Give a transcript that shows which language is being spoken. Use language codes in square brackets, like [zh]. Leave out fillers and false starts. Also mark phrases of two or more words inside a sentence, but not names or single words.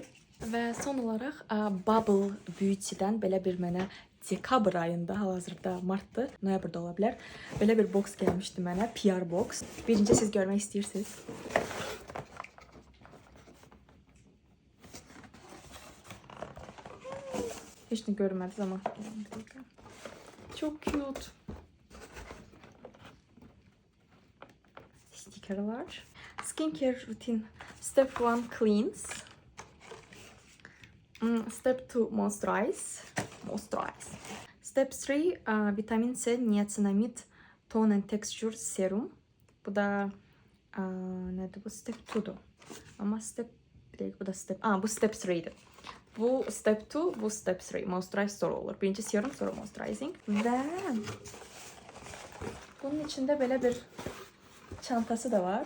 [az] Və son olaraq Bubble Beauty'dən belə bir mənə dekabr ayında, hal-hazırda martdır, noyabrda ola bilər. Belə bir box gəlmişdi mənə, [en] PR box. [az] Birinci siz görmək istəyirsiniz. Heç nə görmədiniz amma. Çok cute. Sticker var. [en] Skincare routine. Step 1 cleanse. Step 2 moisturize. Step 3 vitamin C niacinamide tone and texture serum. [az] Bu da nədir bu? Step 2'dur. [tr] Ama step değil, bu da step. [az] Bu step 3'dir. Bu step 2, bu step 3. Moisturize sonra olur. Birinci serum, sonra moisturizing. Və bunun içində belə bir çantası da var.